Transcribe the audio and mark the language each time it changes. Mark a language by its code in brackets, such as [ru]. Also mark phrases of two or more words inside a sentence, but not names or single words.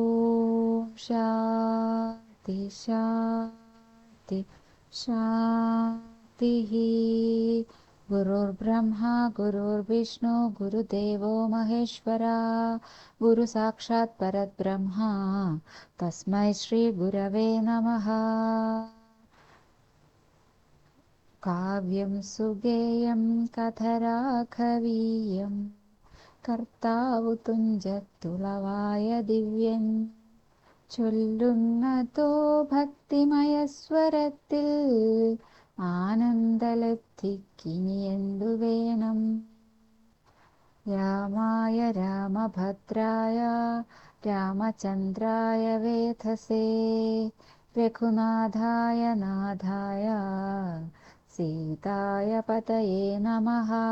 [sa] शान्ति शान्ति शान्तिः गुरुर्ब्रह्मा गुरुर्विष्णु गुरुदेवो महेश्वरा गुरुसाक्षात् परब्रह्मा तस्मै श्रीगुरवे नमः। काव्यं सुगेयं कथराघवीयं [ml] കർത്താവു തുഞ്ചത്തുളവായ ദിവ്യൻ ചൊല്ലുന്നതോ ഭക്തിമയസ്വരത്തിൽ ആനന്ദലബ്ധിക്കിനിയെന്തു വേണം. [sa] രാമായ രാമഭദ്രായ രാമചന്ദ്രായ വേധസേ രഘുനാഥായ നാഥായ സീതായ പതയേ നമഃ.